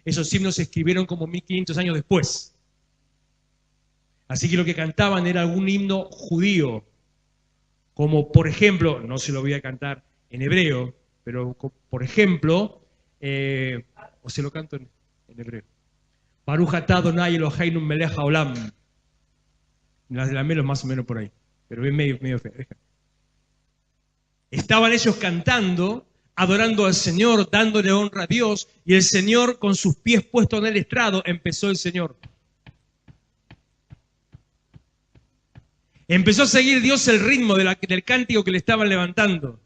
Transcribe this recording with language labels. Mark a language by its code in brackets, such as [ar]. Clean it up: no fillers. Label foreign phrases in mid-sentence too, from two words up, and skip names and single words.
[es] Esos himnos se escribieron como 1500 años después. Así que lo que cantaban era algún himno judío, como por ejemplo, no se lo voy a cantar en hebreo, pero por ejemplo, o se lo canto en hebreo. [he] ברוך אתה אדוני אלוהינו מלך העולם. [es] Las de la Melo más o menos por ahí, pero es medio feo. Estaban ellos cantando, adorando al Señor, dándole honra a Dios, y el Señor con sus pies puestos en el estrado, empezó el Señor. Empezó a seguir Dios el ritmo del cántico que le estaban levantando.